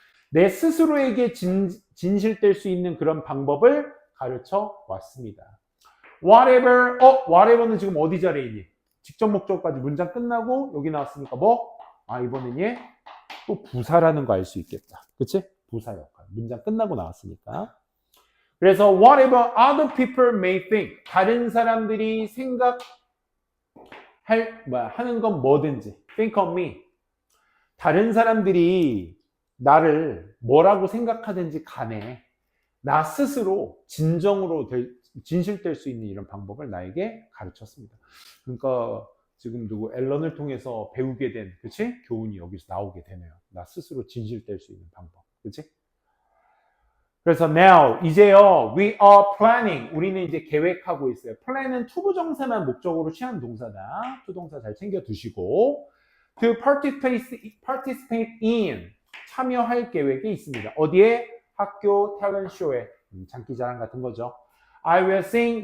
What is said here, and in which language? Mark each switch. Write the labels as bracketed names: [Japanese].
[Korean] 내 스스로에게 진실될 수 있는 그런 방법을 가르쳐 왔습니다. Whatever, whatever는 지금 어디 자리에 있니? 직접 목적까지 문장 끝나고 여기 나왔으니까 이번엔 얘 또 부사라는 거 알 수 있겠다. 그치? 부사 역할. 문장 끝나고 나왔으니까. [English] 그래서 whatever other people may think. [Korean] 다른 사람들이 하는 건 뭐든지. [English] think of me. [Korean] 다른 사람들이 나를 뭐라고 생각하든지 간에 나 스스로 진실될 수 있는 이런 방법을 나에게 가르쳤습니다. 그러니까 지금 앨런을 통해서 배우게 된, 그치? 교훈이 여기서 나오게 되네요. 나 스스로 진실될 수 있는 방법, 그치? [English] 그래서 now, 이제요, we are planning. [Korean] 우리는 이제 계획하고 있어요. plan은 투부정사만 목적으로 취한 동사다. 투동사 잘 챙겨 두시고, [English] to participate in. [Korean] 참여할 계획이 있습니다. 어디에? 학교 탤런트 쇼에. 장기자랑 같은 거죠. [English] I will sing.